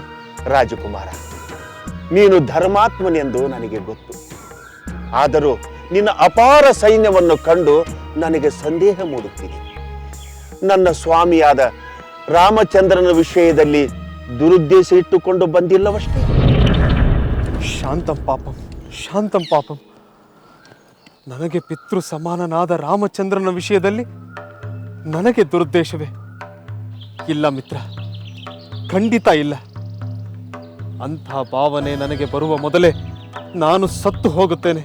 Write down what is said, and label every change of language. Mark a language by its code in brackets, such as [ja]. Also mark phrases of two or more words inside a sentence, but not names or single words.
[kn] ರಾಜಕುಮಾರ, ನೀನು ಧರ್ಮಾತ್ಮನೆಂದು ನನಗೆ ಗೊತ್ತು. ಆದರೂ ನಿನ್ನ ಅಪಾರ ಸೈನ್ಯವನ್ನು ಕಂಡು ನನಗೆ ಸಂದೇಹ ಮೂಡುತ್ತಿದೆ. ನನ್ನ ಸ್ವಾಮಿಯಾದ ರಾಮಚಂದ್ರನ ವಿಷಯದಲ್ಲಿ ದುರುದ್ದೇಶ ಇಟ್ಟುಕೊಂಡು ಬಂದಿಲ್ಲವಷ್ಟೇ? [sa] ಶಾಂತಂ ಪಾಪಂ, ಶಾಂತಂ ಪಾಪಂ. [kn] ನನಗೆ ಪಿತೃ ಸಮಾನನಾದ ರಾಮಚಂದ್ರನ ವಿಷಯದಲ್ಲಿ ನನಗೆ ದುರುದ್ದೇಶವೇ? ಇಲ್ಲ ಮಿತ್ರ, ಖಂಡಿತ ಇಲ್ಲ. ಅಂಥ ಭಾವನೆ ನನಗೆ ಬರುವ ಮೊದಲೇ ನಾನು ಸತ್ತು ಹೋಗುತ್ತೇನೆ.